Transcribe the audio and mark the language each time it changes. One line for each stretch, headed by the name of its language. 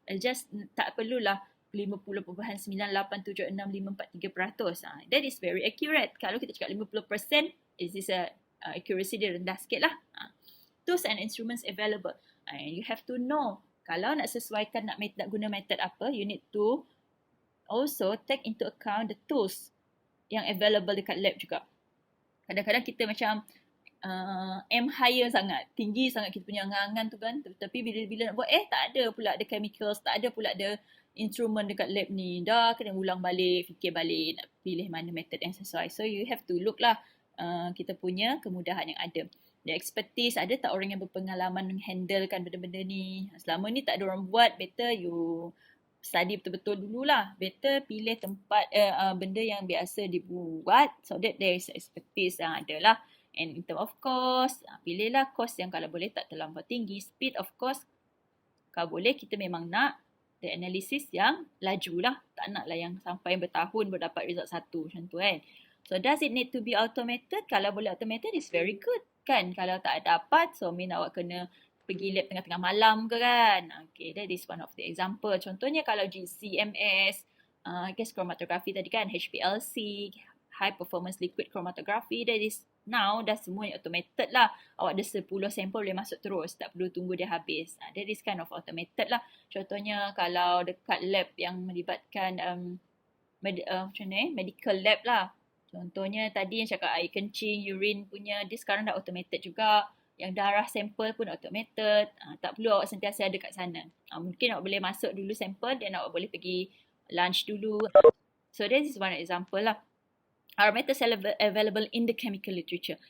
Malay: Just tak perlulah 50.9876543%.
English: That is very accurate.
Malay: Kalau kita cakap 50%,
English: is this accuracy
Malay: dia rendah sikit lah.
English: Tools and instruments available. And you have to know,
Malay: kalau nak sesuaikan nak guna method apa,
English: you need to also take into account the tools.
Malay: yang available dekat lab juga. Kadang-kadang kita macam
English: aim higher
Malay: sangat, tinggi sangat kita punya angan-angan tu kan, tapi bila nak buat tak ada pula ada chemicals, tak ada pula ada instrument dekat lab ni, dah kena ulang balik, fikir balik nak pilih mana method yang sesuai.
English: So you have to look
Malay: lah kita punya kemudahan yang ada.
English: The expertise,
Malay: ada tak orang yang berpengalaman menghandlekan benda-benda ni. Selama ni tak ada orang buat,
English: better you study
Malay: betul-betul dululah. Better pilih tempat benda yang biasa dibuat
English: so that there is expertise
Malay: yang ada lah.
English: And in term of cost,
Malay: pilihlah cost yang kalau boleh tak terlampau tinggi.
English: Speed of course,
Malay: kalau boleh kita memang nak
English: the analysis
Malay: yang laju lah. Tak nak lah yang sampai bertahun baru dapat result satu macam tu kan.
English: So does it need to be automated?
Malay: Kalau boleh
English: automated is very good kan.
Malay: Kalau tak dapat,
English: so mean
Malay: awak kena pergi lab tengah-tengah malam ke kan.
English: Okay, that is one of the example.
Malay: Contohnya kalau GCMS, gas chromatography tadi kan, HPLC, high performance liquid chromatography,
English: that is now
Malay: dah semua automated lah. Awak ada 10 sampel boleh masuk terus, tak perlu tunggu dia habis.
English: That is kind of automated lah.
Malay: Contohnya kalau dekat lab yang melibatkan medical lab lah. Contohnya tadi yang cakap air kencing, urine punya, dia sekarang dah automated juga. Yang darah sampel pun automated. Tak perlu awak sentiasa ada kat sana. Mungkin awak boleh masuk dulu sampel dan awak boleh pergi lunch dulu.
English: So this is one example lah. Are methods available in the chemical literature?